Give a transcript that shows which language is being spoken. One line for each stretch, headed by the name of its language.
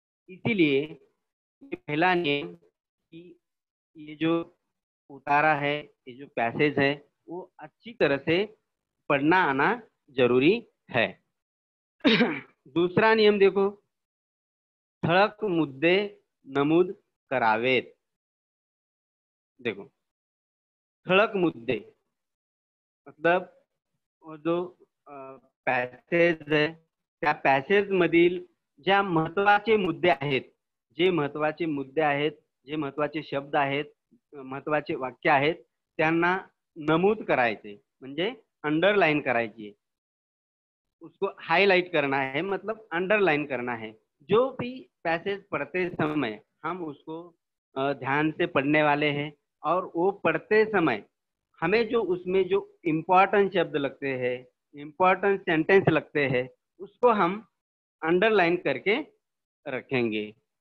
Hindi: इसीलिए ये पहला नियम कि ये जो उतारा है, ये जो पैसेज है, वो अच्छी तरह से पढ़ना आना जरूरी है। दूसरा नियम देखो,
Marathi: ठळक मुद्दे नमूद करावेत। देखो, ठळक मुद्दे मतलब वो जो पॅसेज आहे, त्या पॅसेज मधील ज्या महत्वाचे मुद्दे आहेत, जे महत्वाचे मुद्दे आहेत, जे महत्वाचे शब्द आहेत, महत्वाचे वाक्य आहेत, त्यांना नमूद करायचे, म्हणजे अंडरलाइन करायची।
Hindi: उसको हाईलाइट करना है, मतलब अंडरलाइन करना है। जो भी पैसेज पढ़ते समय हम उसको ध्यान से पढ़ने वाले हैं, और वो पढ़ते समय हमें जो उसमें जो इम्पोर्टेंट शब्द लगते हैं, इम्पोर्टेंट सेंटेंस लगते हैं, उसको हम अंडरलाइन करके रखेंगे।